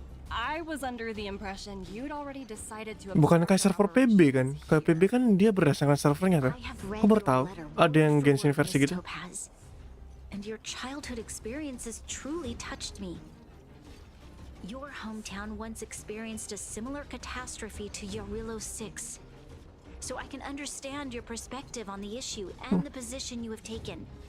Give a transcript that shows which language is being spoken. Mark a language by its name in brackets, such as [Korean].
[English] I was under the impression you'd already decided to. [Indonesian] Bukan kayak server PB kan? Kayak PB kan dia berdasarkan servernya kan? Aku baru tahu ada yang Genshin versi gitu. [English] And your childhood experiences truly touched me. Your hometown once experienced a similar catastrophe to Yarilo 6. So I can understand your perspective on the issue and the position you have taken.